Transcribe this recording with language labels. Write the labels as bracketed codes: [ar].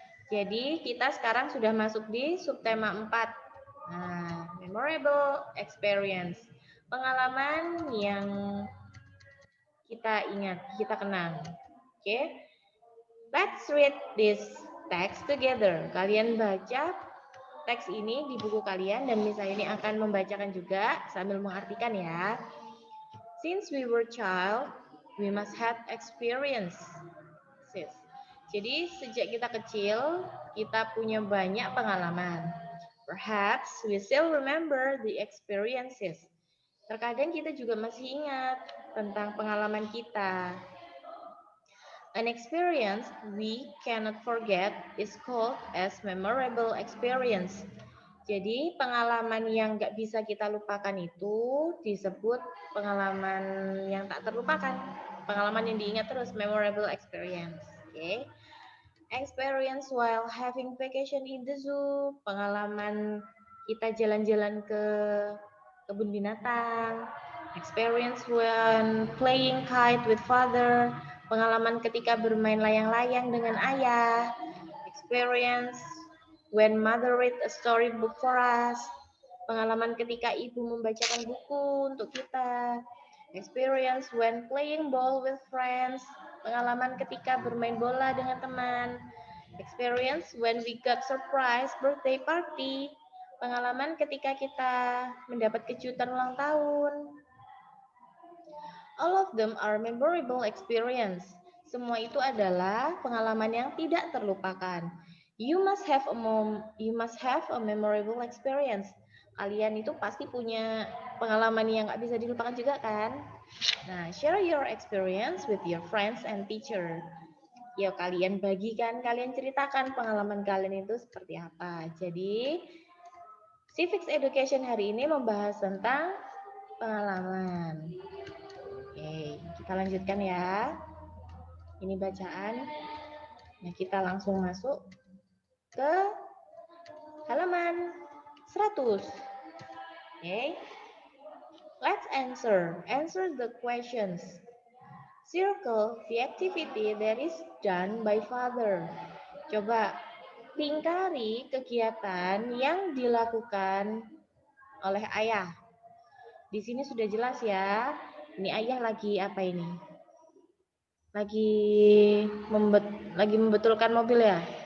[id] Jadi, kita sekarang sudah masuk di subtema 4. Nah, [en] memorable experience. [id] Pengalaman yang kita ingat, kita kenang. Oke. [en] Let's read this text together. [id] Kalian baca teks ini di buku kalian dan misalnya ini akan membacakan juga sambil mengartikan ya. [en] Since we were child, we must have experience. [id] Jadi sejak kita kecil, kita punya banyak pengalaman. [en] Perhaps we still remember the experiences. [id] Terkadang kita juga masih ingat tentang pengalaman kita. [en] An experience we cannot forget is called as memorable experience. [id] Jadi pengalaman yang nggak bisa kita lupakan itu disebut pengalaman yang tak terlupakan. Pengalaman yang diingat terus, [en] memorable experience. [id] Oke. [en] Experience while having vacation in the zoo. [id] Pengalaman kita jalan-jalan ke kebun binatang. [en] Experience when playing kite with father. [id] Pengalaman ketika bermain layang-layang dengan ayah. [en] Experience when mother read a storybook for us. [id] Pengalaman ketika ibu membacakan buku untuk kita. [en] Experience when playing ball with friends. [id] Pengalaman ketika bermain bola dengan teman. [en] Experience when we got surprise birthday party. [id] Pengalaman ketika kita mendapat kejutan ulang tahun. [en] All of them are memorable experience. [id] Semua itu adalah pengalaman yang tidak terlupakan. [en] You must have a memorable experience. [id] Kalian itu pasti punya pengalaman yang nggak bisa dilupakan juga kan? [en] Nah, share your experience with your friends and teacher. [id] Ya, kalian bagikan, kalian ceritakan pengalaman kalian itu seperti apa. Jadi, Civics Education hari ini membahas tentang pengalaman. Oke, kita lanjutkan ya. Ini bacaan. Nah, kita langsung masuk ke halaman 100. Oke. [en] Let's answer. Answer the questions. Circle the activity that is done by father. [id] Coba lingkari kegiatan yang dilakukan oleh ayah. Di sini sudah jelas ya. Ini ayah lagi apa ini? Lagi membetulkan mobil ya.